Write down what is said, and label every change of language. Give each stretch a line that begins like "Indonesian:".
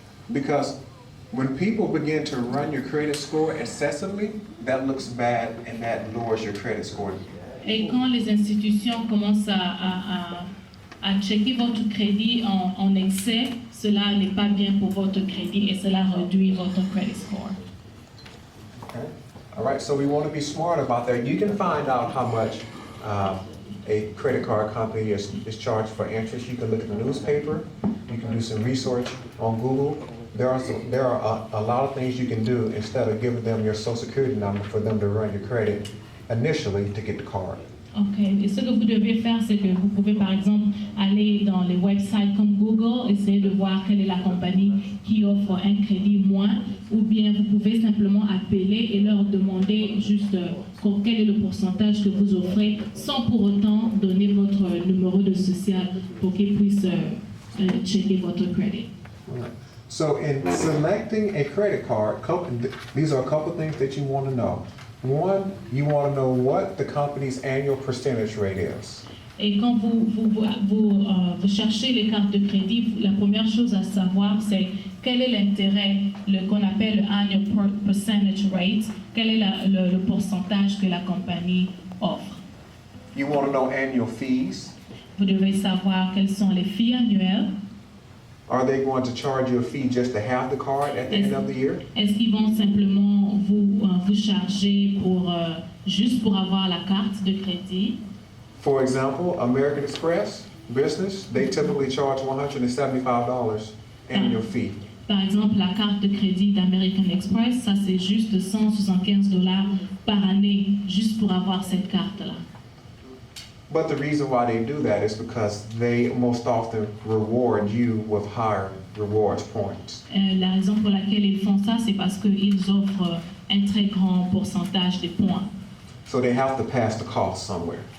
English: Because when people begin to run your credit score excessively, that looks bad and that lowers your credit score.
French: Et quand les institutions commencent à checker votre crédit en excès, cela n'est pas bien pour votre crédit et cela réduit votre credit score.
English: Okay. All right, so we want to be smart about that. You can find out how much a credit card company is charged for interest. You can look at the newspaper. You can do some research on Google. There are a lot of things you can do instead of giving them your social security number for them to run your credit initially to get the card. OK.
French: Et ce que vous devez faire, c'est que vous pouvez, par exemple, aller dans les websites comme Google, essayer de voir quelle est la compagnie qui offre un crédit moins, ou bien vous pouvez simplement appeler et leur demander juste quel est le pourcentage que vous offrez, sans pour autant donner votre numéro de social pour qu'ils puissent checker votre crédit.
English: So in selecting a credit card, these are a couple things that you want to know. One, you want to know what the company's annual percentage rate is.
French: Et quand vous cherchez les cartes de crédit, la première chose à savoir, c'est quel est l'intérêt, qu'on appelle le annual percentage rate, quel est le pourcentage que la compagnie offre.
English: You want to know annual fees.
French: Vous devez savoir quelles sont les fees annuelles.
English: Are they going to charge you a fee just to have the card at the end of the year?
French: Est-ce qu'ils vont simplement vous charger juste pour avoir la carte de crédit?
English: For example, American Express business, they typically charge $175 annual fee.
French: Par exemple, la carte de crédit d'American Express, ça c'est juste $175 par année, juste pour avoir cette carte-là.
English: But the reason why they do that is because they most often reward you with higher rewards points.
French: La raison pour laquelle ils font ça, c'est parce qu'ils offrent un très grand pourcentage de points.
English: So they have to pass the cost somewhere.